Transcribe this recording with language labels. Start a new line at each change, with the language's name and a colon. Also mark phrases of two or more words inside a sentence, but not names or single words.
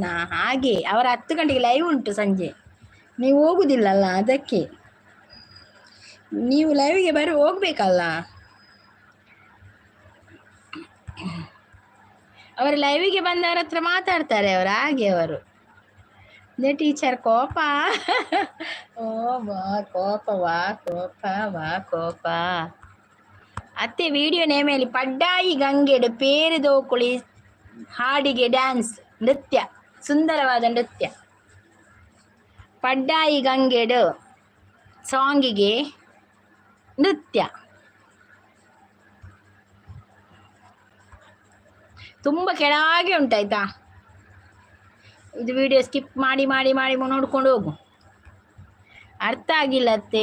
Kannada: ಹಾಗೆ ಅವರ 10 ಗಂಟೆಗೆ ಲೈವ್ ಉಂಟು ಸಂಜೆ, ನೀವು ಹೋಗುದಿಲ್ಲಲ್ಲ, ಅದಕ್ಕೆ ನೀವು ಲೈವಿಗೆ ಹೋಗ್ಬೇಕಲ್ಲ. ಅವರ ಲೈವಿಗೆ ಬಂದವರ ಹತ್ರ ಮಾತಾಡ್ತಾರೆ ಅವರು, ಹಾಗೆ ಅವರು. ಟೀಚರ್ ಕೋಪ. ಓ ಕೋಪ. ಅತ್ತೆ ವಿಡಿಯೋ ನೇಮೇಲಿ ಪಡ್ಡಾಯಿ ಗಂಗೆಡು ಪೇರು ದೋಕುಳಿ ಹಾಡಿಗೆ ಡ್ಯಾನ್ಸ್ ನೃತ್ಯ, ಸುಂದರವಾದ ನೃತ್ಯ. ಪಡ್ಡಾಯಿ ಗಂಗೆಡು ಸಾಂಗಿಗೆ ನೃತ್ಯ. ತುಂಬ ಕೆಳಗೆ ಉಂಟಾಯ್ತಾ, ಇದು
English: video skip
Kannada: ಮಾಡಿ ಮಾಡಿ ಮಾಡಿ ನೋಡ್ಕೊಂಡು ಹೋಗು. ಅರ್ಥ ಆಗಿಲ್ಲತ್ತೆ.